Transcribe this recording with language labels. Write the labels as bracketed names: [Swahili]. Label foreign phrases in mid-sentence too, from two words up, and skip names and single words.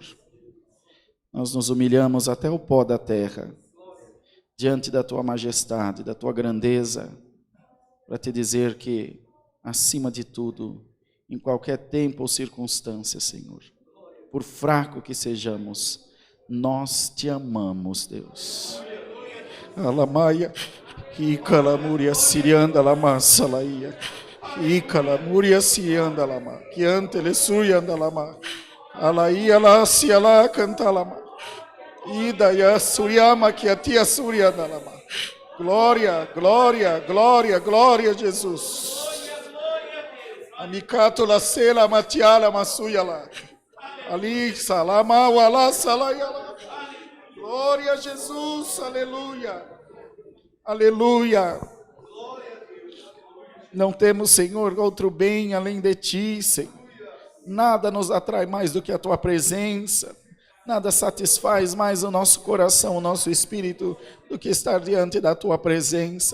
[Portuguese] Nós nos humilhamos até o pó da terra, diante da Tua majestade, da Tua grandeza, para Te dizer que, acima de tudo, em qualquer tempo ou circunstância, Senhor, por fraco que sejamos, nós Te amamos, Deus. Alamaia, Icalamuria Sirianda Lama Salaia, Icalamuria Sirianda Lama, Kiantele Surianda Lama, Alaia La Siala Cantalama, Idaya Suriama Kiatia Surianda Lama. Glória, glória, glória, glória, Jesus. Amikato la sela matiala masuyala. Ali salama wala salayala. Glória a Jesus, aleluia. Aleluia. Não temos, Senhor, outro bem além de Ti, Senhor. Nada nos atrai mais do que a Tua presença. Nada satisfaz mais o nosso coração, o nosso espírito, do que estar diante da Tua presença.